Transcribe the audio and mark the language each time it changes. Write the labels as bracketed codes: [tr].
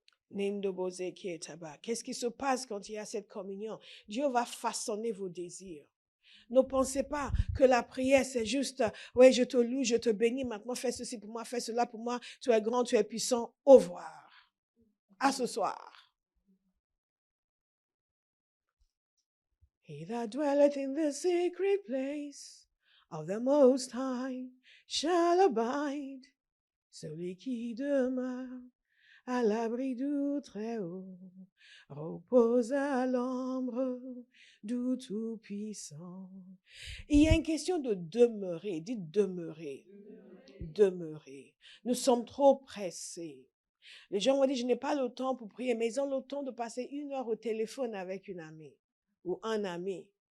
[fr] Qu'est-ce qui se passe quand il y a cette communion? Dieu va façonner vos désirs. Ne pensez pas que la prière, c'est juste, ouais, je te loue, je te bénis, maintenant fais ceci pour moi, fais cela pour moi, tu es grand, tu es puissant, au revoir. À ce soir. [en] He that dwelleth in the secret place of the Most High shall abide. [fr] Celui qui demeure à l'abri du Très-Haut, repose à l'ombre du Tout-Puissant. Il y a une question de demeurer. Dites demeurer. Demeurer. Nous sommes trop pressés. Les gens m'ont dit, je n'ai pas le temps pour prier, mais ils ont le temps de passer 1 heure au téléphone avec une amie ou un ami.